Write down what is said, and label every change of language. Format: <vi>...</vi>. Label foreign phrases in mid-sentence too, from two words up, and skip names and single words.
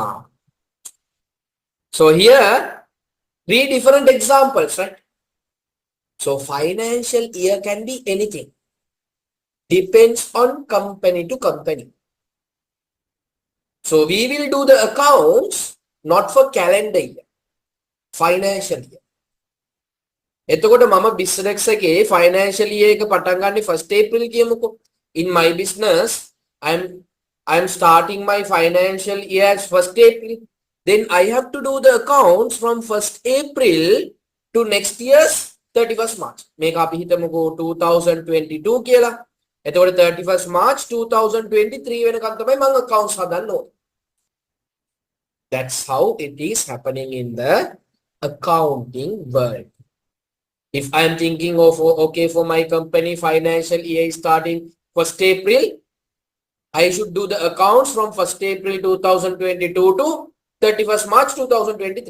<en>So here, 3 different examples, right? So financial year can be anything. Depends on company to company. So we will do the accounts not for calendar year. Financial year.</en> <si>එතකොට මම business එකේ</si> <en>financial year</en> <si>එක පටන් ගන්නේ 1st April කියමුකෝ.</si> <en>In my business, I'm starting my financial year as 1st April. Then I have to do the accounts from 1st April to next year's 31st March.</en> <si>මේක අපි හිතමුකෝ 2022 කියලා. එතකොට 31st March 2023 වෙනකන් තමයි මම accounts හදන්න ඕනේ.</si> <en>That's how it is happening in the accounting world. If I am thinking of, okay, for my company, financial year is starting 1st April, I should do the accounts from 1st April 2022 to 31st March 2023.</en>